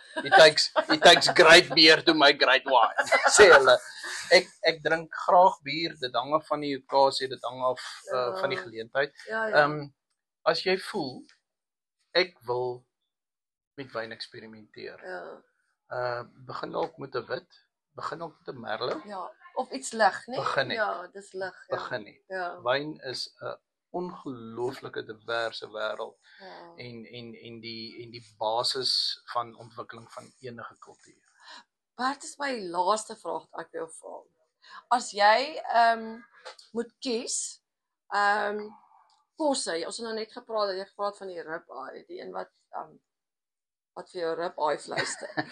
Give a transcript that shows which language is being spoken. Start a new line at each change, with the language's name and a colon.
English: It takes great beer to make great wine.
Afrikaans: Sê hulle. Ek drink graag bier, dit hang af van die okasie, dit hang af van die geleentheid. Ja. As jy voel ek wil met wyn eksperimenteer. Ja. Begin dalk met 'n wit, begin dalk met 'n merlot. Ja. Of iets lig, né? Begin net. Ja, dis lig. Ja. Begin nie. Ja. Wyn is 'n ongelooflike diverse wêreld Ja. en die basis van ontwikkeling van enige kultuur. Wat is my laaste vraag wat ek wil vra? As jy moet kies, kosse, ons het nou net gepraat van die ribeye, die een wat vir jou ribeye vleis het.